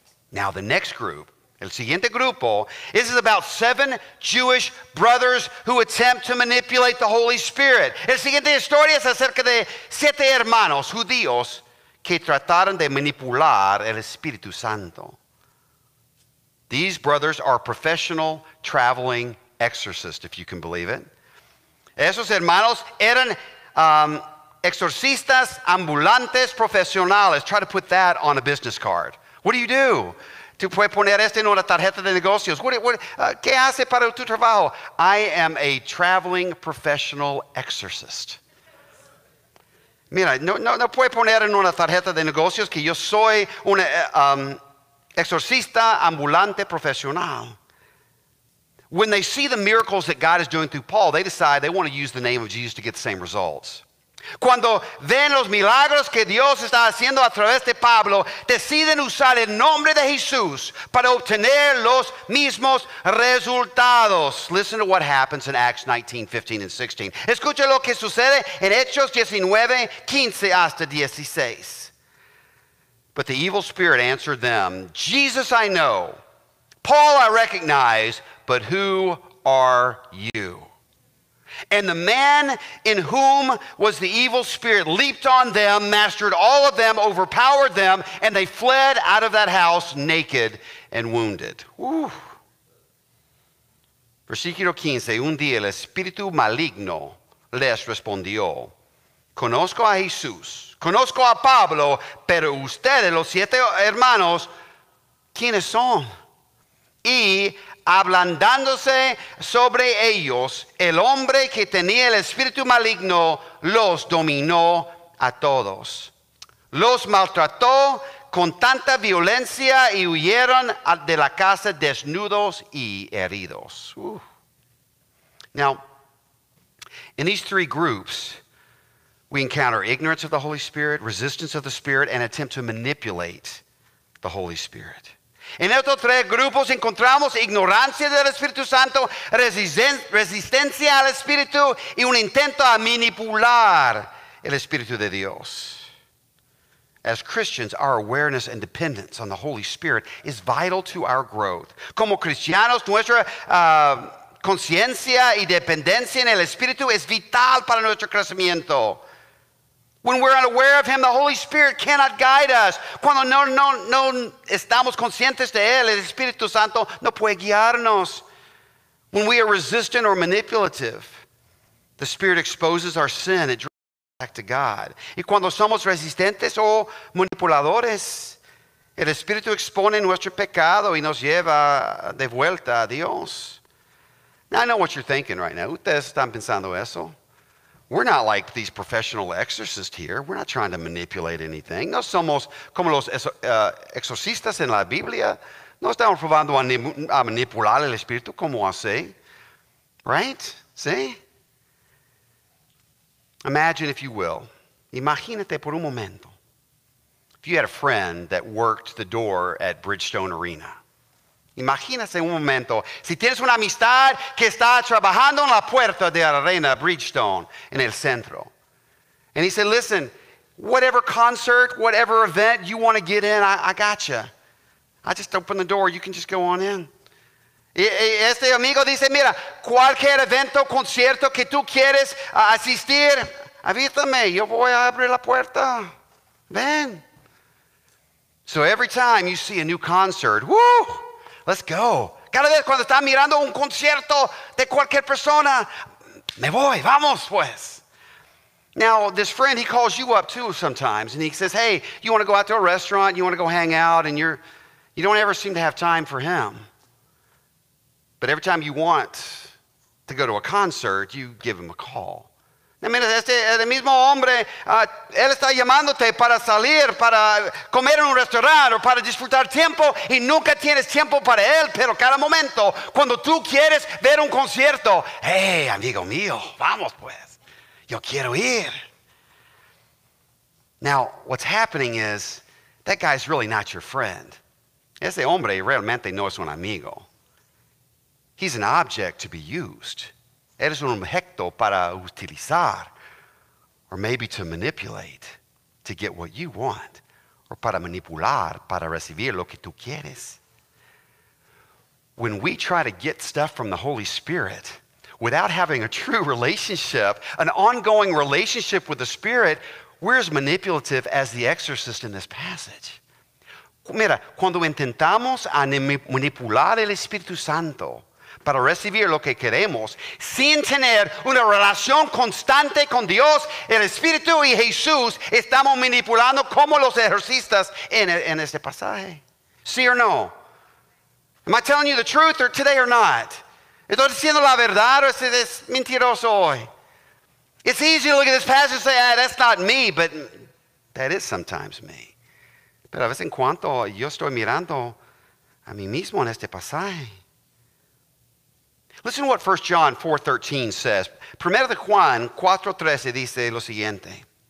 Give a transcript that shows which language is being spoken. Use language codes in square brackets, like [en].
[en] Now the next group, [es] el siguiente grupo, [en] is about 7 Jewish brothers who attempt to manipulate the Holy Spirit. [es] El siguiente historia es acerca de 7 hermanos judíos que trataron de manipular el Espíritu Santo. [en] These brothers are professional traveling exorcists, if you can believe it. [es] Esos hermanos eran exorcistas ambulantes profesionales. [en] Try to put that on a business card. What do? [es] Tú puedes poner esto en una tarjeta de negocios. ¿Qué hace para tu trabajo? [en] I am a traveling professional exorcist. [es] Mira, no puede poner en una tarjeta de negocios que yo soy una exorcista ambulante profesional. [en] When they see the miracles that God is doing through Paul, they decide they want to use the name of Jesus to get the same results. [es] Cuando ven los milagros que Dios está haciendo a través de Pablo, deciden usar el nombre de Jesús para obtener los mismos resultados. [en] Listen to what happens in Acts 19, 15, and 16. [es] Escucha lo que sucede en Hechos 19, 15 hasta 16. [en] But the evil spirit answered them, Jesus I know, Paul I recognize, but who are you? And the man in whom was the evil spirit leaped on them, mastered all of them, overpowered them, and they fled out of that house naked and wounded. [es] Versículo 15. Un día el espíritu maligno les respondió, conozco a Jesús, conozco a Pablo, pero ustedes, los 7 hermanos, ¿quiénes son? Y ablandándose sobre ellos, el hombre que tenía el espíritu maligno los dominó a todos. Los maltrató con tanta violencia y huyeron de la casa desnudos y heridos. [en] Now, in these 3 groups, we encounter ignorance of the Holy Spirit, resistance of the Spirit, and attempt to manipulate the Holy Spirit. [es] En estos 3 grupos encontramos ignorancia del Espíritu Santo, resistencia al Espíritu y un intento a manipular el Espíritu de Dios. [en] As Christians, our awareness and dependence on the Holy Spirit is vital to our growth. [es] Como cristianos, nuestra conciencia y dependencia en el Espíritu es vital para nuestro crecimiento. [en] When we're unaware of Him, the Holy Spirit cannot guide us. [es] Cuando no estamos conscientes de Él, el Espíritu Santo no puede guiarnos. [en] When we are resistant or manipulative, the Spirit exposes our sin. It draws us back to God. [es] Y cuando somos resistentes o manipuladores, el Espíritu expone nuestro pecado y nos lleva de vuelta a Dios. [en] Now, I know what you're thinking right now. [es] Ustedes están pensando eso. [en] We're not like these professional exorcists here. We're not trying to manipulate anything. [es] No somos como los exorcistas en la Biblia. No estamos probando a manipular el Espíritu como así. [en] Right? See? Imagine, if you will, [es] imagínate por un momento, [en] if you had a friend that worked the door at Bridgestone Arena. [es] Imagínate un momento, si tienes una amistad que está trabajando en la puerta de la Arena Bridgestone en el centro. [en] And he said, listen, whatever concert, whatever event you want to get in, I got you. I just open the door, you can just go on in. [es] Este amigo dice, mira, cualquier evento, concierto que tú quieres asistir, avísame, yo voy a abrir la puerta. Ven. [en] So every time you see a new concert, woo, let's go. [es] Cada vez cuando está mirando un concierto de cualquier persona, me voy, vamos pues. [en] Now, this friend, he calls you up too sometimes, and he says, hey, you want to go out to a restaurant, you want to go hang out, and you don't ever seem to have time for him. But every time you want to go to a concert, you give him a call. [es] Now, mira, el mismo hombre, él está llamándote para salir, para comer en un restaurante o para disfrutar tiempo y nunca tienes tiempo para él, pero cada momento, cuando tú quieres ver un concierto, hey, amigo mío, vamos pues, yo quiero ir. [en] Now, what's happening is, that guy's really not your friend. [es] Ese hombre realmente no es un amigo. [en] He's an object to be used. [es] Eres un objeto para utilizar, [en] or maybe to manipulate, to get what you want, or [es] para manipular, para recibir lo que tú quieres. [en] When we try to get stuff from the Holy Spirit without having a true relationship, an ongoing relationship with the Spirit, we're as manipulative as the exorcist in this passage. [es] Mira, cuando intentamos manipular el Espíritu Santo para recibir lo que queremos, sin tener una relación constante con Dios, el Espíritu y Jesús, estamos manipulando como los ejercistas en este pasaje. ¿Sí o no? [en] Am I telling you the truth today or not? [es] ¿Estoy diciendo la verdad o es mentiroso hoy? [en] It's easy to look at this passage and say, that's not me, but that is sometimes me. [es] Pero a veces en cuanto yo estoy mirando a mí mismo en este pasaje. [en] Listen to what 1 John 4:13 says. [es] Primero de Juan 4:13 dice lo siguiente.